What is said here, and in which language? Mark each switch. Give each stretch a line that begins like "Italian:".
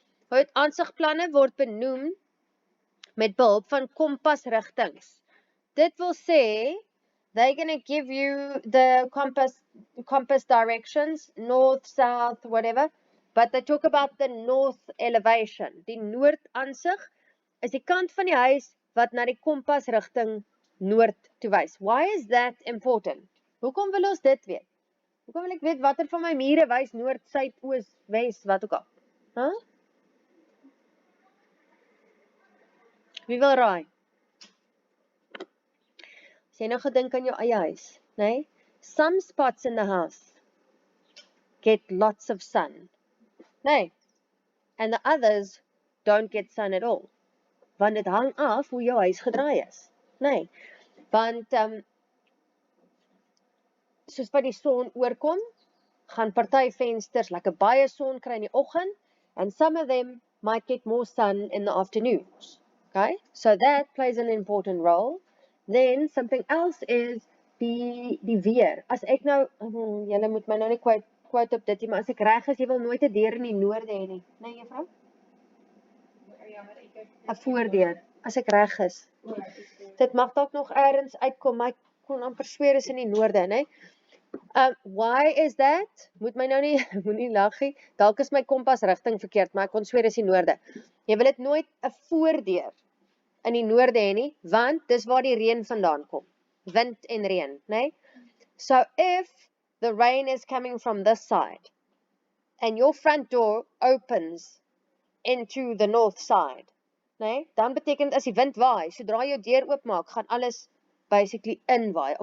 Afrikaans: Goed, aansigplanne word benoem met behulp van kompasrigtings. Dit wil sê,
English: they're going to give you the compass directions, north, south, whatever, but they talk about the north elevation.
Afrikaans: Die noordaansig is die kant van die huis wat na die kompasrigting noord toe wys.
English: Why is that important?
Afrikaans: Hoekom wil ons dit weet? Hoekom wil ek weet watter van my mure wys noord, suid, oos, wes, wat ook al? Huh? Wie wil raai? As jy nou gedink aan jou eie huis, nee?
English: Some spots in the house get lots of sun, nee? And the others don't get sun at all.
Afrikaans: Want dit hang af hoe jou huis gedraai is, nee? Want soos wat die son oorkom, gaan party vensters lekker baie son kry in die oggend,
English: and some of them might get more sun in the afternoons. Okay, so that plays an important role. Then something else is
Afrikaans: die weer. As ek nou, julle moet my nou nie quote op dit nie, maar as ek reg is, jy wil nooit 'n deur in die noorde hê nie. Nee, juffrou? 'n voordeur, as ek reg is. Dit mag dalk nog eers uitkom, maar ek kon amper sweer is in die noorde, né?
English: Why is that?
Afrikaans: Moet my nou nie, moenie lag nie. Dalk is my kompasrigting verkeerd, maar ek kon sweer is die noorde. Jy wil dit nooit 'n voordeur in die noorde hê nie, want dis waar die reën vandaan kom. Wind en reën, né?
English: So if the rain is coming from this side and your front door opens into the north side, né?
Afrikaans: Dan beteken as die wind waai, sodra jy jou deur oopmaak, gaan alles basically inwaai.